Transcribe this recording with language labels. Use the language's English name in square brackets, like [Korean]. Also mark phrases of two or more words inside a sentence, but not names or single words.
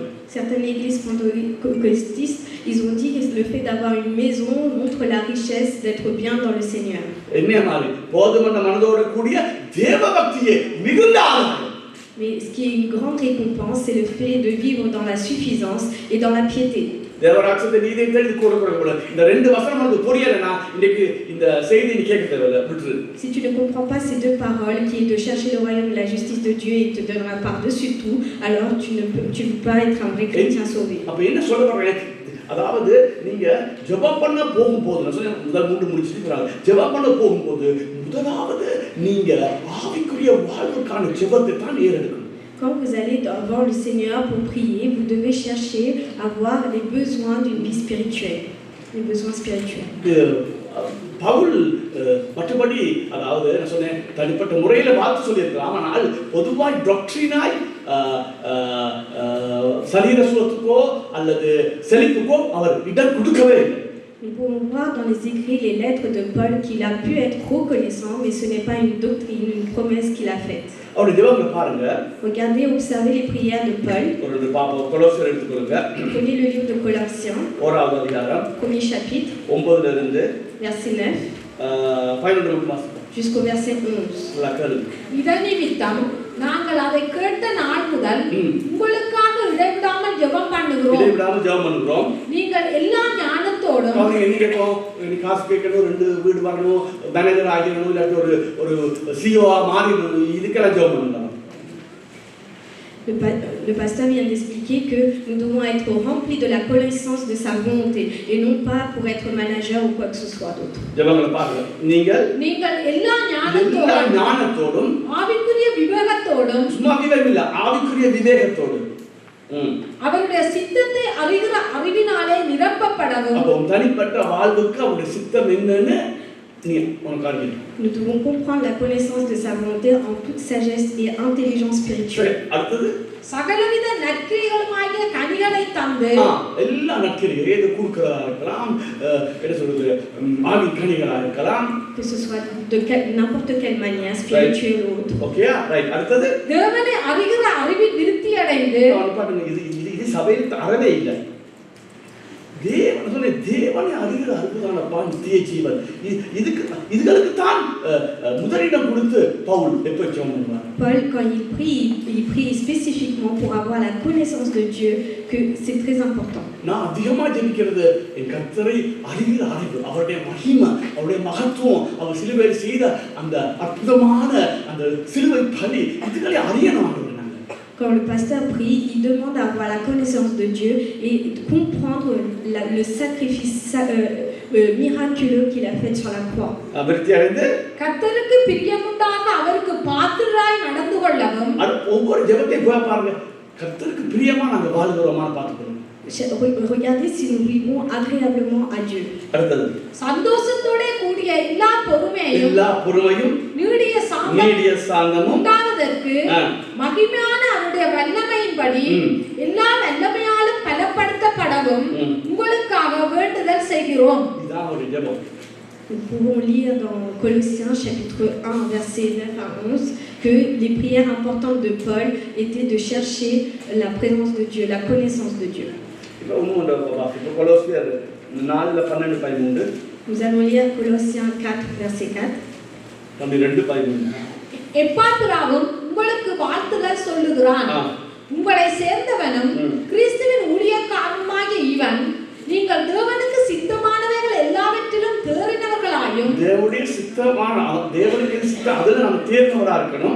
[French] Certaines églises pentecôtistes, ils ont dit que le fait d'avoir une maison montre la richesse d'être bien dans le Seigneur. [Tamil] என்ன மாதிரி போதுமான மனதோட கூடிய தேவபக்தியே மிகுந்த ஆதாரம். [French] Mais ce qui est une grande récompense, c'est le fait de vivre dans la suffisance et dans la piété. [Tamil] தேவராட்சியத்தை நீதியை தேடி கொடுக்கக்கூடாது. இந்த ரெண்டு வசனம் வந்து புரியலைன்னா இன்னைக்கு இந்த செய்தி நீ கேட்க தேவையில்லை, விட்டுரு. [French] Si tu ne comprends pas ces deux paroles, qui est de chercher le royaume et la justice de Dieu et te donnera par-dessus tout, alors tu ne peux pas être un vrai chrétien sauvé. [Tamil] அப்ப என்ன சொல்ல வரேன்? அதாவது நீங்க ஜெபம் பண்ண போகும்போது, நான் சொன்னேன் முதல் 3 முடிச்சிட்டு ஜெபம் பண்ண போகும்போது முதலாவது நீங்க ஆவிக்குரிய வாழ்வுக்கான ஜெபத்தை தான் ஏறெடுக்கணும். [French] Quand vous allez devant le Seigneur pour prier, vous devez chercher à avoir les besoins d'une vie spirituelle, les besoins spirituels. [Tamil] பவுல் மற்றபடி அதாவது நான் சொன்னேன் தனிப்பட்ட முறையில வாழ்த்து சொல்லியிருக்கலாம், ஆனால் பொதுவாய் டாக்ட்ரினாய் சரீர சுகத்துக்கோ அல்லது செழிப்புக்கோ அவர் இடம் கொடுக்கவே இல்லை. [French] Nous pouvons voir dans les écrits les lettres de Paul qu'il a pu être reconnaissant, mais ce n'est pas une doctrine, une promesse qu'il a faite. [Tamil] அவருடைய ஜெபங்களை பாருங்க. [French] Regardez, observez les prières de Paul. [Tamil] ஒரு பாப்போம், கொலோசியர் எடுத்துக்கொள்ளுங்க. [French] Prenez le livre de Colossiens, [Tamil] ஓராவது அதிகாரம், [French] premier chapitre, [Tamil] 9 ல இருந்து [French] verset 9, [Tamil] 11 வாசிப்போம். [French] jusqu'au verset 11. [Tamil] இதன் நிமித்தம் நாங்கள் அதை கேட்ட நாள் முதல் உங்களுக்காக இடைவிடாமல் ஜெபம் பண்ணுகிறோம். நீங்கள் எல்லா ஞானத்தோடும் என்ன கேட்போம், காசு கேட்கணும், 2 வீடு வரணும், மேனேஜர் ஆகிடணும், இல்லாட்டி ஒரு சிஓ மாறிடணும், இதுக்கெல்லாம் ஜெபம் பண்ணணும். [French] Le pasteur vient d'expliquer que nous devons être remplis de la connaissance de sa volonté et non pas pour être manager ou quoi que ce soit d'autre. [Tamil] ஜெபங்களை பாருங்க. நீங்கள் எல்லா ஞானத்தோடும் ஆவிக்குரிய விவேகத்தோடும், சும்மா விவேகம் இல்ல, ஆவிக்குரிய விவேகத்தோடும் அவருடைய சித்தத்தை அறிகிற அறிவினாலே நிரப்பப்படவும். அப்போ தனிப்பட்ட வாழ்வுக்கு அவருடைய சித்தம் என்னன்னு [French] Nous devons comprendre la connaissance de sa volonté en toute sagesse et intelligence spirituelle. [Tamil] சகலவித நற்கிரியைகளுமாகிய கனிகளை தந்து, எல்லா நற்கிரியை எது கொடுக்கிறதா இருக்கலாம், என்ன சொல்றது, ஆவி கனிகளா இருக்கலாம், [French] que ce soit de n'importe quelle manière spirituelle ou autre. [English] okay right. [Tamil] அடுத்து தேவனை அறிகிற அறிவில் விருத்தி அடைந்து, பாருங்க, இது சபையில் அறவே இல்லை. தேவனை அறிகிற அற்புதமானப்பா நித்திய ஜீவன். இதுகளுக்கு தான் முதலிடம் கொடுத்து பவுல் எப்ப ஜெபம் பண்ணுவார்? [French] Paul, quand il prie spécifiquement pour avoir la connaissance de Dieu, que c'est très important. [Tamil] நான் அதிகமா ஜெபிக்கிறது என் கர்த்தரை அறிகிற அறிவு, அவருடைய மகிமை, அவருடைய மகத்துவம், அவர் சிலுவையில் செய்த அந்த அற்புதமான அந்த சிலுவை பலி, இதுகளை அறியணும். [French] Quand le pasteur prie, il demande à avoir la connaissance de Dieu et de comprendre le sacrifice miraculeux qu'il a fait sur la croix. [Tamil] கர்த்தருக்கு பிரியமுண்டாக அவருக்கு பாத்திரராய் நடந்து கொள்ளவும். ஒவ்வொரு ஜெபத்தை போய் பாருங்க, கர்த்தருக்கு பிரியமா நாங்க வாழ்கிறோமான்னு பார்த்துக்கணும். [French] Regardez si nous vivons agréablement à Dieu. [Tamil] சந்தோஷத்தோட கூடிய எல்லா பொறுமையும் நீடிய சாந்தமும் உண்டாவதற்கு மகிமையான அவருடைய வல்லமையின்படி எல்லா வல்லமையாலும் பலப்படுத்தப்படவும் உங்களுக்காக வேண்டுதல் செய்கிறோம். இதான் ஒரு ஜெபம். [French] Nous pouvons lire dans Colossiens chapitre 1 verset 9 à 11 que les prières importantes de Paul étaient de chercher la présence de Dieu, la connaissance de Dieu. Nous allons lire Colossiens 4 verset 4. [Tamil] எப்பாத்திராவும் உங்களுக்கு வாழ்த்துதல் சொல்லுகிறான். உங்களை சேர்ந்தவனும் கிறிஸ்துவின் ஊழியக்காரனுமாகிய இவன் நீங்கள் தேவனுக்கு சித்தமானவைகள் எல்லாவற்றிலும் தேறினவர்களாயும் தேவனுடைய சித்தம் அதில் நாம் தேர்ந்தவராக இருக்கணும்,